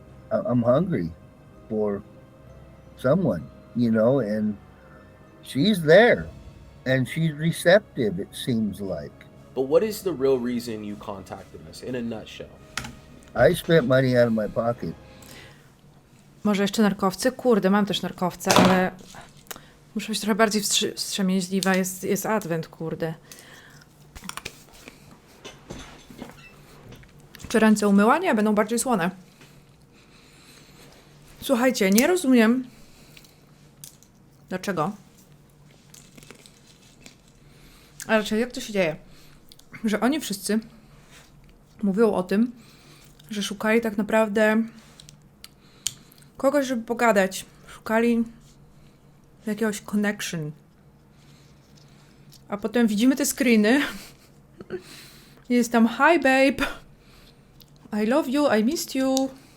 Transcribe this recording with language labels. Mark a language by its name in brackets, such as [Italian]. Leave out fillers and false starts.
[English] I'm hungry for someone, you know, and she's there and she's receptive, it seems like. But what is the real reason you contacted us in a nutshell? I spent money out of my pocket. [Polish] Może jeszcze nerkowcy? Kurde, mam też nerkowce, ale muszę być trochę bardziej wstrzemięźliwa. Jest adwent, kurde. Czy ręce umyła? Nie, będą bardziej słone. Słuchajcie, nie rozumiem, dlaczego. A raczej jak to się dzieje? Że oni wszyscy mówią o tym, że szukali tak naprawdę kogoś, żeby pogadać. Szukali jakiegoś connection. A potem widzimy te screeny. Jest tam [English] hi babe, I love you, I missed you.